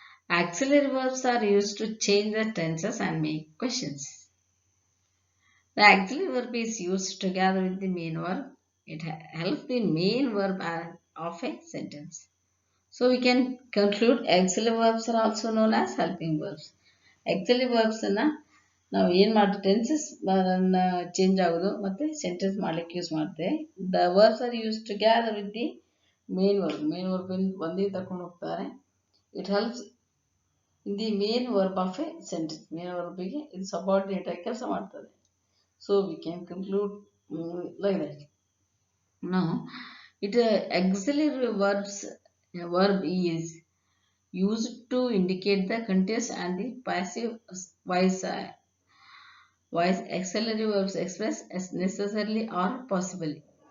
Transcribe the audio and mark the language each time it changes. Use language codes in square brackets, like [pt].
[en] Auxiliary verbs are used to change the tenses and make questions. The auxiliary verb is used together with the main verb. It helps the main verb of a sentence. So we can conclude auxiliary verbs are also known as helping verbs. [kn] Auxiliary verbs ನಾವು ಏನು ಮಾಡ್ತೀವಿ, tenses change ಆಗೋದು ಮತ್ತು sentence ಮಾಡ್ಲಿಕ್ಕೆ use ಮಾಡ್ತೇವೆ. [en] the verbs are use together with the main verb [kn] ಒಂದೇ ತಕೊಂಡು ಹೋಗ್ತಾರೆ. [en] It helps in the main verb of a sentence. [kn] Main ವರ್ಬಿಗೆ ಇದು ಸಬಾರ್ಡಿನೇಟ್ ಆಗಿ ಕೆಲಸ ಮಾಡ್ತದೆ. [en] So we can conclude like that. Now it auxiliary verb is used to indicate the continuous and the passive voice. Auxiliary verbs express as necessarily or possibly.